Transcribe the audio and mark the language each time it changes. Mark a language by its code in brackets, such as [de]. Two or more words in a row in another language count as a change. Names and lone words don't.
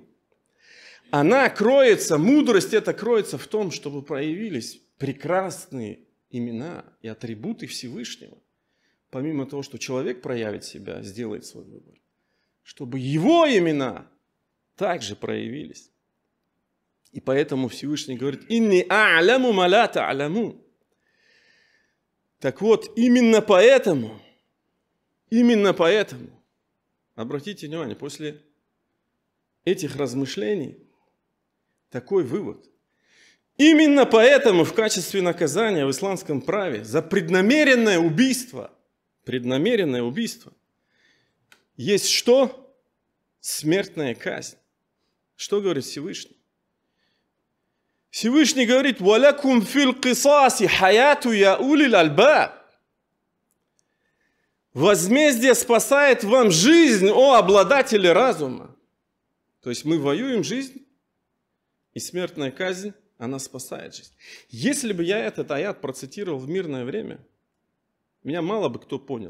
[ru] Она кроется, мудрость эта кроется в том, чтобы проявились прекрасные имена и атрибуты Всевышнего. Помимо того, что человек проявит себя, сделает свой выбор, чтобы его имена также проявились. И поэтому Всевышний говорит: [ar] «إني أعلم ما لا تعلمون». [ru] Так вот, именно поэтому, обратите внимание, после этих размышлений такой вывод. Именно поэтому в качестве наказания в исламском праве за преднамеренное убийство есть что? Смертная казнь. Что говорит Всевышний? Всевышний говорит: [ar] «ولكم في القصاص حياة يا أولي الألباب». [ru] Возмездие спасает вам жизнь, о обладатели разума. То есть мы воюем жизнь, и смертная казнь, она спасает жизнь. Если бы я этот аят процитировал в мирное время, меня мало бы кто понял.